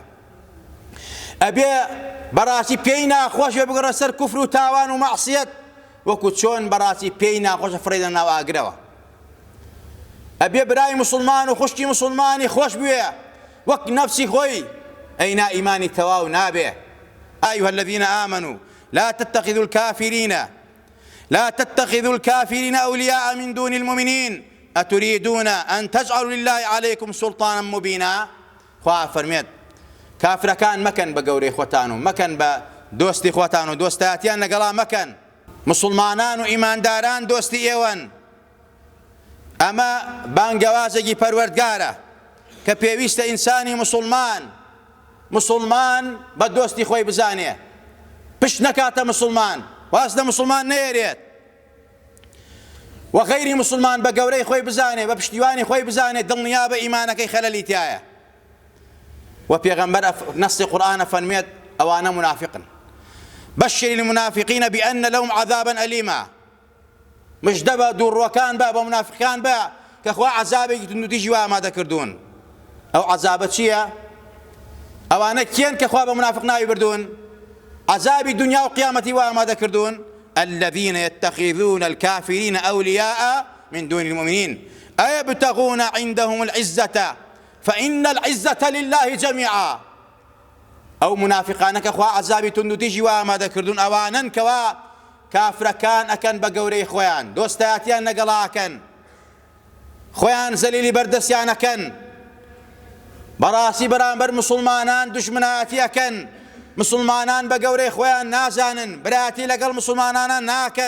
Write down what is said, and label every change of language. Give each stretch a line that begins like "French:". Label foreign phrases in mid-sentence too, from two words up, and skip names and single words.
Central Kurdish: ئەبێ بەڕاستی پێی ناخۆش بێ بگەڕە سەر کوفر و تاوان و مەعسیەت، وەکو چۆن بەڕاستی پێی ناخۆشە فڕێدە ناو ئاگرەوە. ئەبێ برای مسلمان و خوشکی مسلمانی خۆش بوێ وەک نەفسی خۆی، ئەینا ئیمانی تەواو نابێ.
Arabic: ئەیها الذین آمنوا لا تتخذوا الكافرين أولياء من دون المؤمنين أتريدون أن تجعلوا لله عليكم سلطانا مبينا.
Central Kurdish: خوا فەرمێت کافرەکان مەکەن بە گەورەی خۆتان و مەکەن بە دۆستی خۆتان و دۆستایەتیان لەگەڵا مەکەن. مسلمانان و ئیمانداران دۆستی ئێوەن. ئەمە بانگەوازێکی پەروەردگارە کە پێویستە ئینسانی مسلمان بە دۆستی خۆی بزانێ، پشت نەکاتە مسلمان، واز لە مسلمان نەیەرێت، و غەیری مسلمان بە گەورەی خۆی بزانێ، بە پشتیوانی خۆی بزانێ، دڵنیا بە ئیمانەکەی خەلەلی تایە. و پێغەمبەر نەسی قورئانە فەرمێت ئەوانە منافقن،
Arabic: بشر المنافقين بأن لهم عذابا أليما.
Central Kurdish: مژدە بە دووڕوەکان بە منافقان بە کە خوا عەزابێکی توندوتیژی وا ئامادە کردوون. ئەو عەزابە چییە؟ ئەوانە کێن کە خوا بە منافق ناوی بردوون؟ عذابی دنیا و قیامەتی وا ئامادە کردوون.
Arabic: الذين يتخذون الكافرين أولياء من دون المؤمنين أيبتغون عندهم العزة فإن العزة لله جميعا.
Central Kurdish: ئەو منافقانە کە خوا عەزابی توندوتیژی وا ئامادە کردوون ئەوانن کەوا کافرەکان ئەکەن بە گەورەی خۆیان، دۆستایەتیان لەگەڵاکەن، خۆیان زەلیلی بەردەستیانەکەن، بەڕاستی بەرامبەر مسلمانان دوژمنایەتی ئەکەن، مسلمانان بە گەورەی خۆیان نازانن، برایەتی لەگەڵ مسلمانانە ناکەن.